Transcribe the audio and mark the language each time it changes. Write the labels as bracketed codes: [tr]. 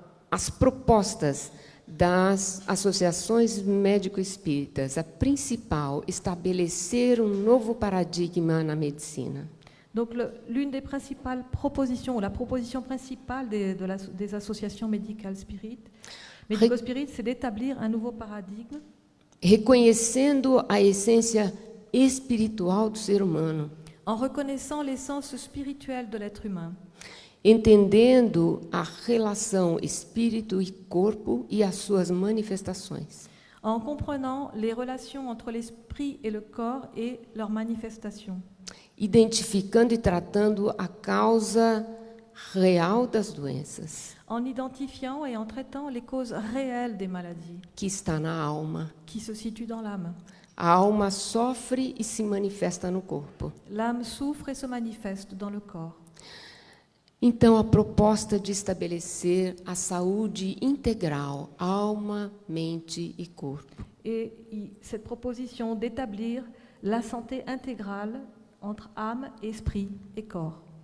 [pt] As propostas das associações médico-espíritas, a principal, estabelecer um novo paradigma na medicina. [fr] Donc l'une des principales propositions, ou la proposition principale des associations médicales spirites, médico-spirites, c'est d'établir un nouveau paradigme, [pt] reconhecendo a essência espiritual do ser humano, [fr] en reconnaissant l'essence spirituelle de l'être humain, [pt] entendendo a relação espírito e corpo e as suas manifestações. [fr] en comprenant les relations entre l'esprit et le corps et leurs manifestations, [pt] Identificando e tratando a causa real das doenças, [fr] en identifiant et en traitant les causes réelles des maladies [pt] que está na alma. [fr] qui se situent dans l'âme. [pt] A alma sofre e se manifesta no corpo. [fr] L'âme souffre et se manifeste dans le corps. [pt] Então, a proposta de estabelecer a saúde integral, alma, mente e corpo. [fr] Et cette proposition d'établir la santé intégrale entre âme, esprit et corps.